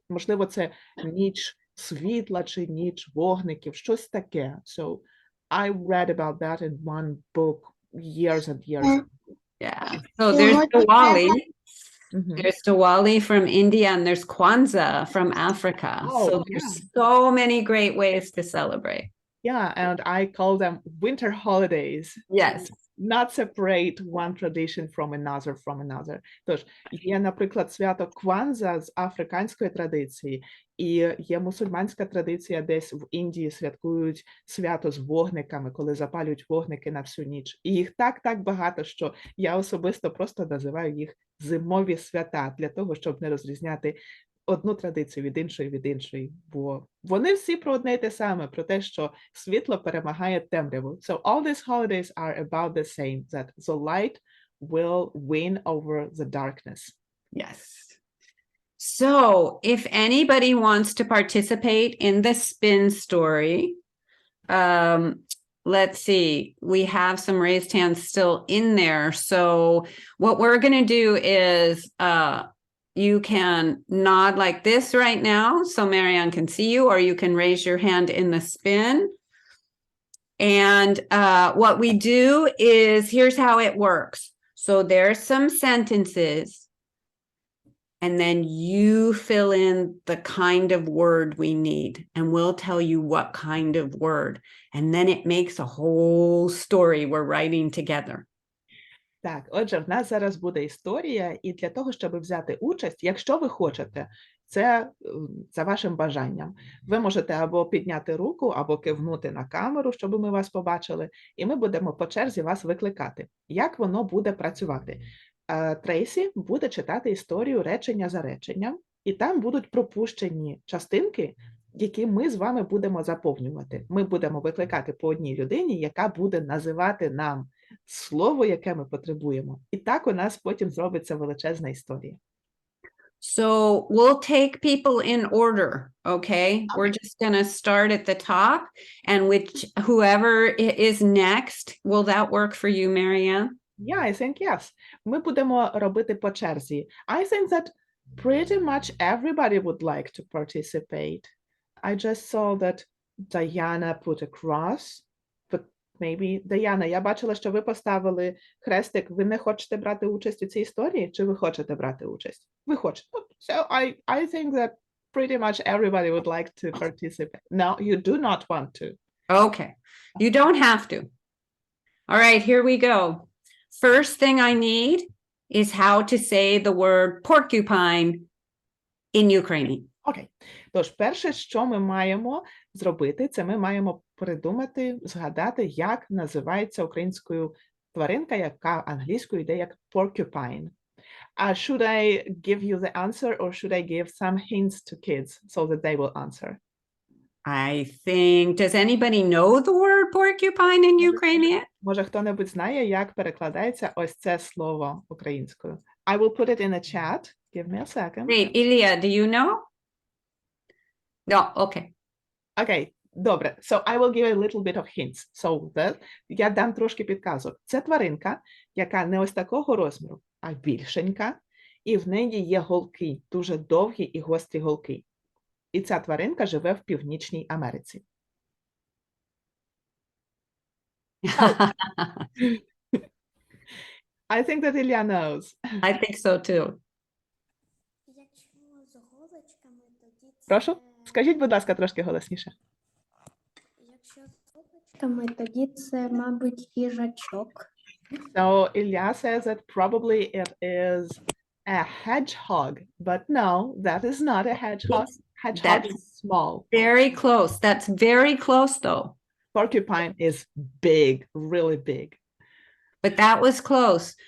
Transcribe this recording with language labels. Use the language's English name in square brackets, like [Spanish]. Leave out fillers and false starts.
[Ukrainian] Можливо, це ніч світла чи ніч вогників, щось таке. [English] So I read about that in one book years and years ago. Yeah. So there's Diwali. Mhm. There's Diwali from India and there's Kwanzaa from Africa. Oh, So there's so many great ways to celebrate. Yeah, and I call them winter holidays. Yes. Not separate one tradition from another. [Ukrainian] Тож, є, наприклад, свято Кванза з африканської традиції, і є мусульманська традиція, десь в Індії святкують свято з вогниками, коли запалюють вогники на всю ніч. І їх так багато, що я особисто просто називаю їх зимові свята, для того, щоб не розрізняти одну традицію від іншої, бо вони всі про одне й те саме, про те, що світло перемагає темряву. [English] So all these holidays are about the same, that the light will win over the darkness. Yes. So if anybody wants to participate in the spin story, let's see, we have some raised hands still in there. So what we're going to do is, you can nod like this right now so Marianne can see you, or you can raise your hand in the spin. And what we do is, here's how it works. So there's some sentences, and then you fill in the kind of word we need, and we'll tell you what kind of word. And then it makes a whole story we're writing together. [Ukrainian] Так, отже, в нас зараз буде історія, і для того, щоб взяти участь, якщо ви хочете, це за вашим бажанням. Ви можете або підняти руку, або кивнути на камеру, щоб ми вас побачили, і ми будемо по черзі вас викликати. Як воно буде працювати? Трейсі буде читати історію речення за реченням, і там будуть пропущені частинки, які ми з вами будемо заповнювати. Ми будемо викликати по одній людині, яка буде називати нам слово, яке ми потребуємо. І так у нас потім зробиться величезна історія. [English] So we'll take people in order, okay? We're just going to start at the top, and whoever is next, will that work for you, Marianne? Yeah, I think yes. [Ukrainian] Ми будемо робити по черзі. [English] I think that pretty much everybody would like to participate. I just saw that Diana put a cross, but maybe, Diana, [Ukrainian] я бачила, що ви поставили хрестик. Ви не хочете брати участь у цій історії, чи ви хочете брати участь? Ви хочете. [English] So I think that pretty much everybody would like to participate. No, you do not want to. Okay, you don't have to. All right, here we go. First thing I need is how to say the word porcupine in Ukrainian. [Ukrainian] Окей. Тож, перше, що ми маємо зробити, це ми маємо придумати, згадати, як називається українською тваринка, яка англійською йде як porcupine. [English] Should I give you the answer or should I give some hints to kids so that they will answer? I think, does anybody know the word porcupine in Ukrainian? [Ukrainian] Може, хто-небудь знає, як перекладається ось це слово українською? [English] I will put it in the chat. Give me a second. Wait, Ilya, do you know? No, okay. [Ukrainian] Окей, добре. [English] So I will give a little bit of hints. [Ukrainian] So я дам трошки підказок. Це тваринка, яка не ось такого розміру, а більшенька, і в неї є голки, дуже довгі і гострі голки. І ця тваринка живе в Північній Америці. [English] I think that Ilya knows. I think so too. [Ukrainian] Якщо з голочками, тоді це... Прошу, скажіть, будь ласка, трошки голосніше. Якщо з голочками, тоді це, мабуть, їжачок. [English] So Ilya says that probably it is a hedgehog, but no, that is not a hedgehog. Hedgehog That's is small. very close. That's very close though. Porcupine is big, really big. But that was close.